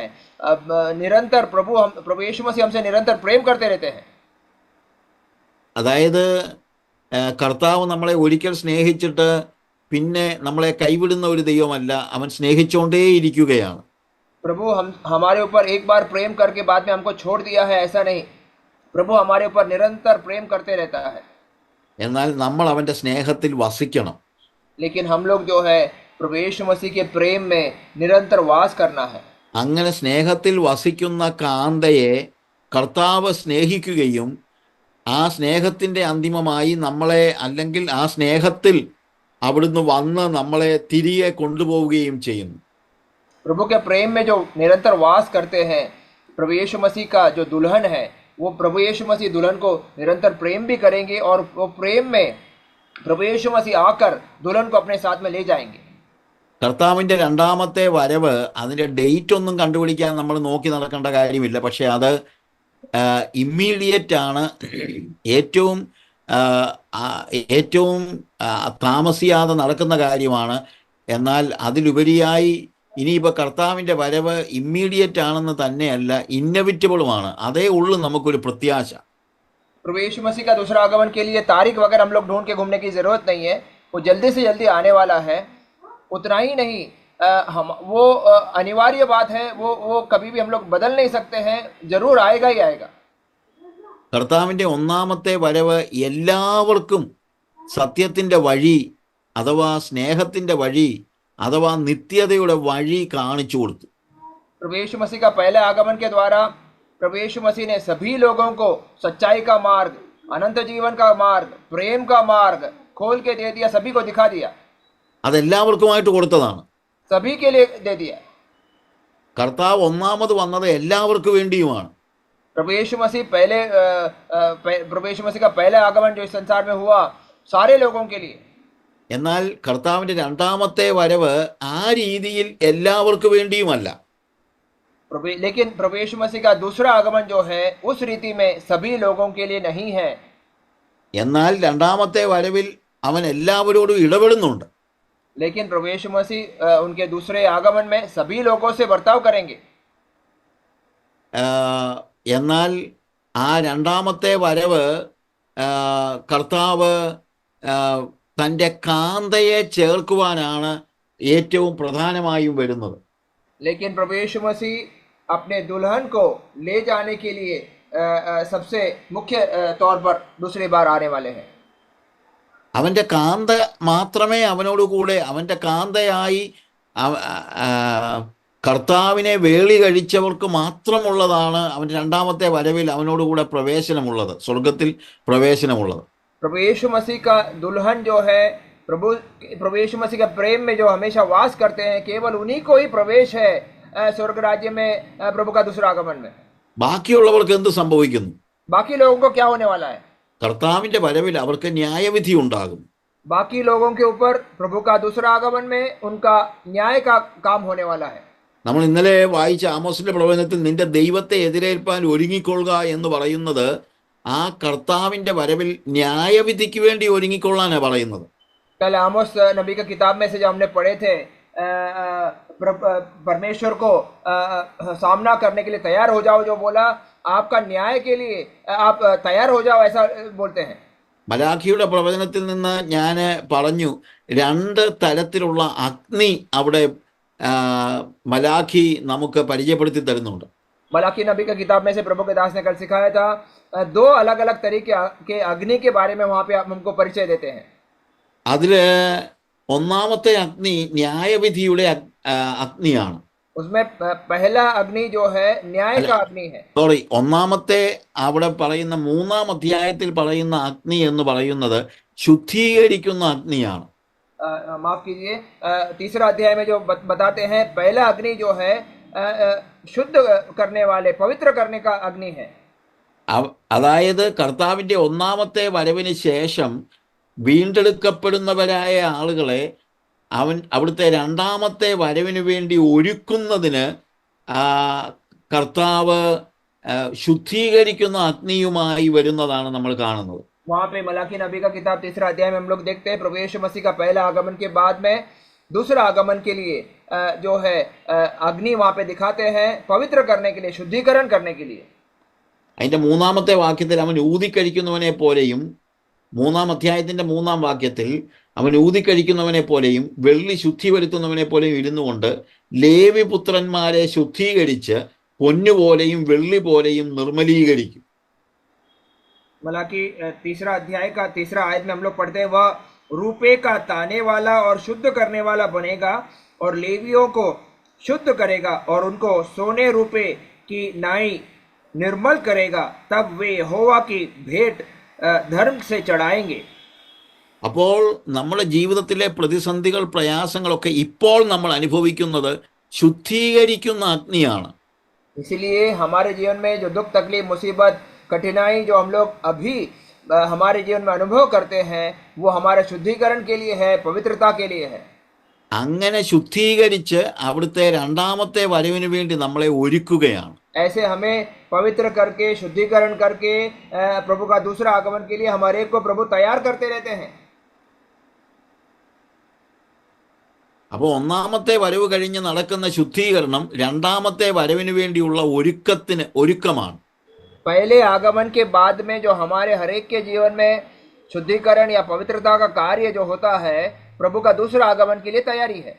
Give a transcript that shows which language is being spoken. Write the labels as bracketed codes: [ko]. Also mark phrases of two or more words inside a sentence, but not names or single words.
[hi] अब निरंतर प्रभु यीशु मसीह हमसे निरंतर प्रेम करते रहते हैं। [ml] അതായത് കർത്താവ് നമ്മളെ ഒരിക്കൽ സ്നേഹിച്ചിട്ട് പിന്നെ നമ്മളെ കൈവിടുന്ന ഒരു ദൈവമല്ല, അവൻ സ്നേഹിച്ചുകൊണ്ടേയിരിക്കുകയാണ്. [hi] प्रभु हमारे ऊपर एक बार प्रेम करके बाद में हमको छोड़ दिया है, ऐसा नहीं। प्रभु हमारे ऊपर निरंतर प्रेम करते रहता है। [ml] എന്നാൽ നമ്മൾ അവൻ്റെ സ്നേഹത്തിൽ വസിക്കണം. [hi] लेकिन हम लोग जो है प्रभु यीशु मसीह के प्रेम में निरंतर वास करना है। [ml] അങ്ങനെ സ്നേഹത്തിൽ വസിക്കുന്ന കാന്തയെ കർത്താവ് സ്നേഹിക്കുകയും ആ സ്നേഹത്തിൻ്റെ അന്തിമമായി നമ്മളെ, അല്ലെങ്കിൽ ആ സ്നേഹത്തിൽ അവിടുന്ന് വന്ന് നമ്മളെ തിരികെ കൊണ്ടുപോവുകയും ചെയ്യുന്നു. [hi] प्रभु के प्रेम में जो निरंतर वास करते हैं, प्रभु यीशु मसीह का जो दुल्हन है, वो प्रभु यीशु मसीह दुल्हन को निरंतर प्रेम भी करेंगे और वो प्रेम में प्रभु यीशु मसीह आकर दुल्हन को अपने साथ में ले जाएंगे। [ml] കർത്താവിൻ്റെ രണ്ടാമത്തെ വരവ്, അതിൻ്റെ ഡേറ്റ് ഒന്നും കണ്ടുപിടിക്കാൻ നമ്മൾ നോക്കി നടക്കേണ്ട കാര്യമില്ല. പക്ഷേ അത് ഇമ്മീഡിയറ്റ് ആണ്, ഏറ്റവും താമസിയാതെ നടക്കുന്ന കാര്യമാണ്. എന്നാൽ അതിലുപരിയായി ഇനിയിപ്പോൾ കർത്താവിൻ്റെ വരവ് ഇമ്മീഡിയറ്റ് ആണെന്ന് തന്നെയല്ല, ഇന്നവിറ്റബിളുമാണ്. അതേ ഉള്ളൂ നമുക്കൊരു പ്രത്യാശ. [hi] प्रभु यीशु मसीह का दूसरा आगमन के लिए तारीख वगैरह हम लोग ढूंढ के घूमने की जरूरत नहीं है, वो जल्दी से जल्दी आने वाला है। उतना ही नहीं, वो अनिवार्य बात है, वो कभी भी हम लोग बदल नहीं सकते हैं, जरूर आएगा ही आएगा। [ml] കർത്താവിൻ്റെ ഒന്നാമത്തെ വരവ് എല്ലാവർക്കും സത്യത്തിൻ്റെ വഴി അഥവാ സ്നേഹത്തിൻ്റെ വഴി അഥവാ നിത്യതയുടെ വഴി കാണിച്ചു കൊടുത്തു. [hi] प्रभु यीशु मसीह का पहले आगमन के द्वारा प्रभु यीशु मसीह ने सभी लोगों को सच्चाई का मार्ग, अनंत जीवन का मार्ग, प्रेम का मार्ग खोल के दे दिया, सभी को दिखा दिया। [ml] അതെല്ലാവർക്കുമായിട്ട് കൊടുത്തതാണ്. [hi] सभी के लिए दे दिया। [ml] കർത്താവ് ഒന്നാമത് വന്നത് എല്ലാവർക്കും വേണ്ടിയുമാണ്. [hi] प्रभु यीशु मसीह का पहले आगमन जो इस संसार में हुआ, सारे लोगों के लिए। [ml] എന്നാൽ കർത്താവിൻ്റെ രണ്ടാമത്തെ വരവ് ആ രീതിയിൽ എല്ലാവർക്കും വേണ്ടിയുമല്ല. [hi] लेकिन प्रभु यीशु मसीह का दूसरा आगमन जो है, उस रीति में सभी लोगों के लिए नहीं है। [ml] എന്നാൽ രണ്ടാമത്തെ വരവിൽ അവൻ എല്ലാവരോടും ഇടപെടുന്നുണ്ട്. [hi] लेकिन प्रभु यीशु मसीह उनके दूसरे आगमन में सभी लोगों से बर्ताव करेंगे। [ml] എന്നാൽ ആ രണ്ടാമത്തെ വരവ് കർത്താവ് തൻ്റെ കാന്തയെ ചേർക്കുവാനാണ് ഏറ്റവും പ്രധാനമായും വരുന്നത്. [hi] लेकिन प्रभु यीशु मसीह अपने दुल्हन को ले जाने के लिए सबसे मुख्य तौर पर दूसरी बार आने वाले हैं। [ml] അവൻ്റെ കാന്ത മാത്രമേ അവനോട് കൂടെ, അവൻ്റെ കാന്തയായി കർത്താവിനെ വേളി കഴിച്ചവർക്ക് മാത്രമുള്ളതാണ് അവൻ്റെ രണ്ടാമത്തെ വരവിൽ അവനോടുകൂടെ പ്രവേശനമുള്ളത്, സ്വർഗത്തിൽ പ്രവേശനമുള്ളത്. [hi] प्रभु यीशु मसीह का दुल्हन जो है, प्रभु यीशु मसीह के प्रेम में जो हमेशा वास करते हैं, केवल उन्हीं को ही प्रवेश है स्वर्ग राज्य में, प्रभु का दूसरा आगमन में। [ml] ബാക്കിയുള്ളവർക്ക് എന്ത് സംഭവിക്കുന്നു? [hi] बाकी लोगों को क्या होने वाला है? [ml] കർത്താവിൻ്റെ വരവിൽ അവർക്ക് ന്യായവിധി ഉണ്ടാകും. [hi] बाकी लोगों के ऊपर प्रभु का दूसरा आगमन में उनका न्याय का काम होने वाला है। [ml] നമ്മൾ ഇന്നലെ വായിച്ച ആമോസിന്റെ പ്രവചനത്തിൽ നിന്റെ ദൈവത്തെ എതിരേൽപ്പാൻ ഒരുങ്ങിക്കൊള്ളുക എന്ന് പറയുന്നത് ആ കർത്താവിൻ്റെ വരവിൽ ന്യായവിധിക്ക് വേണ്ടി ഒരുങ്ങിക്കൊള്ളാനാണ് പറയുന്നത്. [hi] कल आमोस नबी की किताब में से जो हमने पढ़े थे, परमेश्वर को सामना करने के लिए तैयार हो जाओ, जो बोला आपका न्याय के लिए आप तैयार हो जाओ, ऐसा बोलते हैं। [ml] മലാഖിയുടെ പ്രവചനത്തിൽ നിന്ന് ഞാൻ പറഞ്ഞു, രണ്ട് തരത്തിലുള്ള അഗ്നി അവിടെ മലാഖി നമുക്ക് പരിചയപ്പെടുത്തി തരുന്നുണ്ട്. [hi] मलाकी नबी की किताब में से प्रभु के दास ने कल सिखाया था, दो अलग अलग तरीके के अग्नि के बारे में वहां पे आप हमको परिचय देते हैं। [ml] അതില് ഒന്നാമത്തെ അഗ്നി ന്യായവിധിയുടെ അഗ്നിയാണ്. [hi] उसमें पहला अग्नि जो है न्याय [ml] അല്ല, [hi] का अग्नि है। [ml] സോറി, ഒന്നാമത്തെ അവിടെ പറയുന്ന 3-ാം അധ്യായത്തിൽ പറയുന്ന അഗ്നി എന്ന് പറയുന്നത് ശുദ്ധീകരിക്കുന്ന അഗ്നിയാണ്. [hi] माफ कीजिए, तीसरा अध्याय में जो बताते हैं, पहला अग्नि जो है शुद्ध करने वाले, पवित्र करने का अग्नि है। [ml] അതായത് കർത്താവിൻ്റെ ഒന്നാമത്തെ വരവിന് ശേഷം വീണ്ടെടുക്കപ്പെടുന്നവരായ ആളുകളെ അവിടുത്തെ രണ്ടാമത്തെ വരവിന് വേണ്ടി ഒരുക്കുന്നതിന് കർത്താവ് ശുദ്ധീകരിക്കുന്ന അഗ്നിയുമായി വരുന്നതാണ് നമ്മൾ കാണുന്നത്. [hi] वहां पे मलाकी नबी का किताब तीसरा अध्याय में हम लोग देखते हैं, प्रभु यीशु मसीह का पहला आगमन के बाद में दूसरा आगमन के लिए जो है अग्नि वहां पे दिखाते हैं, पवित्र करने के लिए, शुद्धिकरण करने के लिए। [ml] അതിൻ്റെ 3-ാമത്തെ വാക്യത്തിൽ അവൻ ഊതിക്കഴിക്കുന്നവനെ പോലെയും, 3-ാം അധ്യായത്തിൻ്റെ 3-ാം വാക്യത്തിൽ അവൻ ഊതിക്കഴിക്കുന്നവനെ പോലെയും വെള്ളി ശുദ്ധി വരുത്തുന്നവനെ പോലെയും ഇരുന്നു കൊണ്ട് ലേവി പുത്രന്മാരെ ശുദ്ധീകരിച്ച് പൊന്നുപോലെയും വെള്ളി പോലെയും നിർമ്മലീകരിക്കും. [hi] मलाकी तीसरा अध्याय का तीसरा आयत में हम लोग पढ़ते हैं, वह रूपे का ताने वाला और शुद्ध करने वाला बनेगा और लेवियों को शुद्ध करेगा और उनको सोने रूपे की नाई निर्मल करेगा, तब वे यहोवा की भेंट धर्म से चढ़ाएंगे। [ml] അപ്പോൾ നമ്മുടെ ജീവിതത്തിലെ പ്രതിസന്ധികൾ, പ്രയാസങ്ങളൊക്കെ ഇപ്പോൾ നമ്മൾ അനുഭവിക്കുന്നത് ശുദ്ധീകരിക്കുന്ന അഗ്നിയാണ്. [hi] इसलिए हमारे जीवन में जो दुख, तकलीफ, मुसीबत, कठिनाई जो हम लोग अभी हमारे जीवन में अनुभव करते हैं, वो हमारे शुद्धिकरण के लिए है, पवित्रता के लिए है। [ml] അങ്ങനെ ശുദ്ധീകരിച്ച് അവിടുത്തെ രണ്ടാമത്തെ വരവിന് വേണ്ടി നമ്മളെ ഒരുക്കുകയാണ്. [hi] ऐसे हमें पवित्र करके, शुद्धिकरण करके प्रभु का दूसरा आगमन के लिए हमारे को प्रभु तैयार करते रहते हैं। [ml] അപ്പോൾ ഒന്നാമത്തെ വരവ് കഴിഞ്ഞ് നടക്കുന്ന ശുദ്ധീകരണം രണ്ടാമത്തെ വരവിന് വേണ്ടിയുള്ള ഒരുക്കമാണ്. [hi] पहले आगमन के बाद में जो हमारे हरेक के जीवन में शुद्धिकरण या पवित्रता का कार्य जो होता है, प्रभु का दूसरा आगमन के लिए तैयारी है।